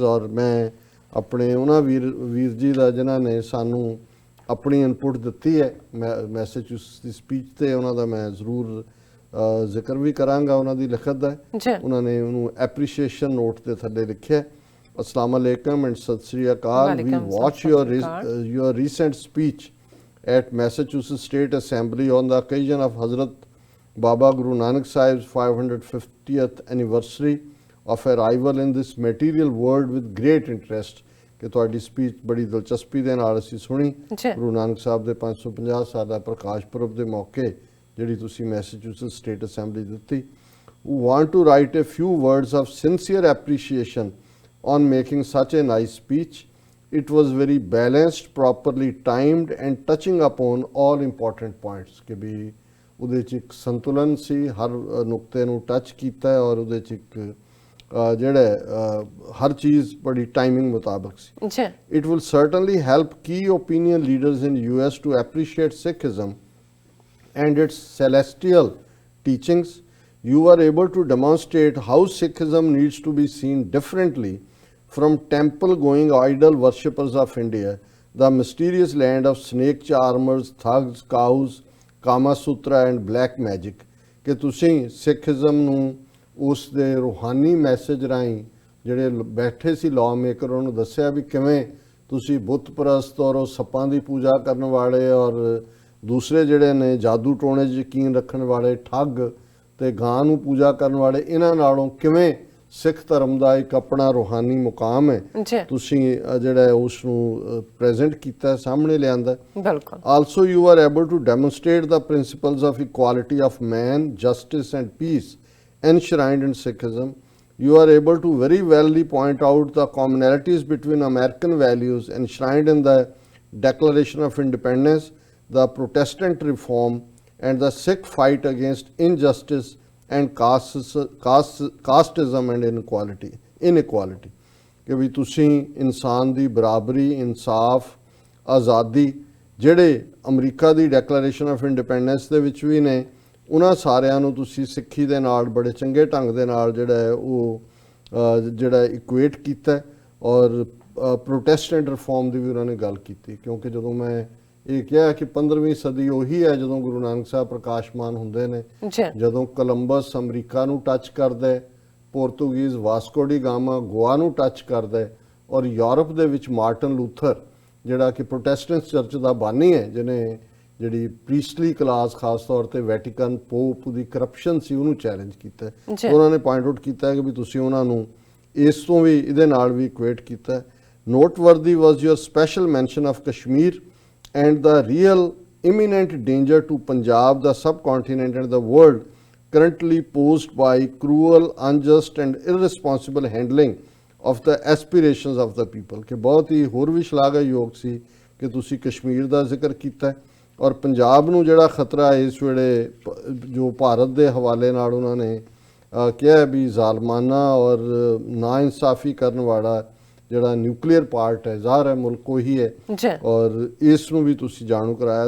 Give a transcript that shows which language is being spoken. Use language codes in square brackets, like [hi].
[pa] ਔਰ ਮੈਂ ਆਪਣੇ ਉਹਨਾਂ ਵੀਰ ਜੀ ਦਾ ਜਿਨ੍ਹਾਂ ਨੇ ਸਾਨੂੰ ਆਪਣੀ ਇਨਪੁਟ ਦਿੱਤੀ ਹੈ ਮੈਸੇਚਿਉਸਟਸ ਦੀ ਸਪੀਚ 'ਤੇ, ਉਹਨਾਂ ਦਾ ਮੈਂ ਜ਼ਰੂਰ ਜ਼ਿਕਰ ਵੀ ਕਰਾਂਗਾ। ਉਹਨਾਂ ਦੀ ਲਿਖਤ ਦਾ ਉਹਨਾਂ ਨੇ ਉਹਨੂੰ ਐਪਰੀਸ਼ੀਏਸ਼ਨ ਨੋਟ ਦੇ ਥੱਲੇ ਲਿਖਿਆ, [en] अस्सलाम alaikum and Sat Sri Akal. We watch your recent speech at Massachusetts State Assembly on the occasion of Hazrat Baba Guru Nanak Sahib's 550th anniversary of arrival in this material world with great interest. [pa] ਕਿ ਤੁਹਾਡੀ speech ਬੜੀ ਦਿਲਚਸਪੀ ਦੇ ਨਾਲ ਅਸੀਂ ਸੁਣੀ। ਗੁਰੂ ਨਾਨਕ ਸਾਹਿਬ ਦੇ 550 ਸਾਲਾ ਪ੍ਰਕਾਸ਼ ਪੁਰਬ ਦੇ ਮੌਕੇ ਜਿਹੜੀ ਤੁਸੀਂ ਮੈਸੇਚਿਉਸਟਸ ਸਟੇਟ ਅਸੈਂਬਲੀ ਦਿੱਤੀ। [en] We want to write a few words of sincere appreciation on making such a nice speech. It was very balanced, properly timed and touching upon all important points. [pa] ਕਿ ਵੀ ਉਹਦੇ 'ਚ ਇੱਕ ਸੰਤੁਲਨ ਸੀ, ਹਰ ਨੁਕਤੇ ਨੂੰ ਟੱਚ ਕੀਤਾ ਔਰ ਉਹਦੇ 'ਚ ਇੱਕ ਜਿਹੜਾ ਹਰ ਚੀਜ਼ ਬੜੀ ਟਾਈਮਿੰਗ ਮੁਤਾਬਕ ਸੀ। [en] It will certainly help key opinion leaders in US to appreciate Sikhism and its celestial teachings. You were able to demonstrate how Sikhism needs to be seen differently from temple-going idol worshippers of India, the mysterious land of snake charmers, thugs, cows, Kama Sutra and black magic. [pa] ਕਿ ਤੁਸੀਂ ਸਿੱਖਿਜ਼ਮ ਨੂੰ ਉਸ ਦੇ ਰੂਹਾਨੀ message ਰਾਹੀਂ ਜਿਹੜੇ ਬੈਠੇ ਸੀ law maker, ਉਹਨੂੰ ਦੱਸਿਆ ਵੀ ਕਿਵੇਂ ਤੁਸੀਂ ਬੁੱਤ ਪ੍ਰਸਤ ਔਰ ਉਹ ਸੱਪਾਂ ਦੀ ਪੂਜਾ ਕਰਨ ਵਾਲੇ ਔਰ ਦੂਸਰੇ ਜਿਹੜੇ ਨੇ ਜਾਦੂ ਟੋਣੇ 'ਚ ਯਕੀਨ ਰੱਖਣ ਵਾਲੇ ਠੱਗ ਤੇ ਗਾਂ ਨੂੰ ਪੂਜਾ ਕਰਨ ਵਾਲੇ, ਇਹਨਾਂ ਨਾਲੋਂ ਕਿਵੇਂ ਸਿੱਖ ਧਰਮ ਦਾ ਇੱਕ ਆਪਣਾ ਰੂਹਾਨੀ ਮੁਕਾਮ ਹੈ, ਤੁਸੀਂ ਜਿਹੜਾ ਉਸ ਨੂੰ ਪ੍ਰੈਜ਼ੈਂਟ ਕੀਤਾ, ਸਾਹਮਣੇ ਲਿਆਂਦਾ। ਬਿਲਕੁਲ। [en] Also you are able to demonstrate the principles of equality of man, justice and peace enshrined in Sikhism. You are able to very wellly point out the commonalities between American values enshrined in the Declaration of Independence, the Protestant reform and the Sikh fight against injustice and casteism and inequality. [pa] ਕਿ ਵੀ ਤੁਸੀਂ ਇਨਸਾਨ ਦੀ ਬਰਾਬਰੀ, ਇਨਸਾਫ, ਆਜ਼ਾਦੀ ਜਿਹੜੇ America ਦੀ declaration of independence ਦੇ ਵਿੱਚ ਵੀ ਨੇ, ਉਹਨਾਂ ਸਾਰਿਆਂ ਨੂੰ ਤੁਸੀਂ ਸਿੱਖੀ ਦੇ ਨਾਲ ਬੜੇ ਚੰਗੇ ਢੰਗ ਦੇ ਨਾਲ ਜਿਹੜਾ ਹੈ ਉਹ ਜਿਹੜਾ ਇਕੁਏਟ ਕੀਤਾ। ਔਰ ਪ੍ਰੋਟੈਸਟੈਂਟ ਰਿਫਾਰਮ ਦੀ ਵੀ ਉਹਨਾਂ ਨੇ ਗੱਲ ਕੀਤੀ, ਕਿਉਂਕਿ ਜਦੋਂ ਮੈਂ ਇਹ ਕਿਹਾ ਕਿ 15ਵੀਂ ਸਦੀ ਉਹੀ ਹੈ ਜਦੋਂ ਗੁਰੂ ਨਾਨਕ ਸਾਹਿਬ ਪ੍ਰਕਾਸ਼ਮਾਨ ਹੁੰਦੇ ਨੇ, ਜਦੋਂ ਕੋਲੰਬਸ ਅਮਰੀਕਾ ਨੂੰ ਟੱਚ ਕਰਦਾ, ਪੋਰਤੁਗੀਜ਼ ਵਾਸਕੋ ਡੀ ਗਾਮਾ ਗੋਆ ਨੂੰ ਟੱਚ ਕਰਦਾ, ਔਰ ਯੂਰਪ ਦੇ ਵਿੱਚ ਮਾਰਟਨ ਲੂਥਰ ਜਿਹੜਾ ਕਿ ਪ੍ਰੋਟੈਸਟੈਂਟ ਚਰਚ ਦਾ ਬਾਨੀ ਹੈ, ਜਿਹਨੇ ਜਿਹੜੀ ਪ੍ਰੀਸਟਲੀ ਕਲਾਸ ਖਾਸ ਤੌਰ ਤੇ ਵੈਟੀਕਨ ਪੋਪ ਦੀ ਕਰਪਸ਼ਨ ਸੀ ਉਹਨੂੰ ਚੈਲੰਜ ਕੀਤਾ। ਉਹਨਾਂ ਨੇ ਪੁਆਇੰਟ ਆਊਟ ਕੀਤਾ ਕਿ ਵੀ ਤੁਸੀਂ ਉਹਨਾਂ ਨੂੰ ਇਸ ਤੋਂ ਵੀ ਇਹਦੇ ਨਾਲ ਵੀ ਇਕੁਏਟ ਕੀਤਾ। [en] Noteworthy was your special mention of Kashmir and the real imminent danger to Punjab, the subcontinent and the world currently posed by cruel, unjust and irresponsible handling of the aspirations of the people। [pa] ਕਿ ਬਹੁਤ ਹੀ ਹੋਰ ਵੀ ਸ਼ਲਾਘਾਯੋਗ ਸੀ ਕਿ ਤੁਸੀਂ ਕਸ਼ਮੀਰ ਦਾ ਜ਼ਿਕਰ ਕੀਤਾ ਔਰ ਪੰਜਾਬ ਨੂੰ ਜਿਹੜਾ ਖਤਰਾ ਇਸ ਵੇਲੇ ਜੋ ਭਾਰਤ ਦੇ ਹਵਾਲੇ ਨਾਲ ਉਹਨਾਂ ਨੇ ਕਿਹਾ ਵੀ ਜ਼ਾਲਮਾਨਾ ਔਰ ਨਾਇਨਸਾਫੀ ਕਰਨ ਵਾਲਾ ਜਿਹੜਾ ਨਿਊਕਲੀਅਰ ਪਾਰਟ ਹੈ, ਜ਼ਾਹਰ ਹੈ ਮੁਲਕ ਉਹੀ ਹੈ, ਔਰ ਇਸ ਨੂੰ ਵੀ ਤੁਸੀਂ ਜਾਣੂ ਕਰਾਇਆ।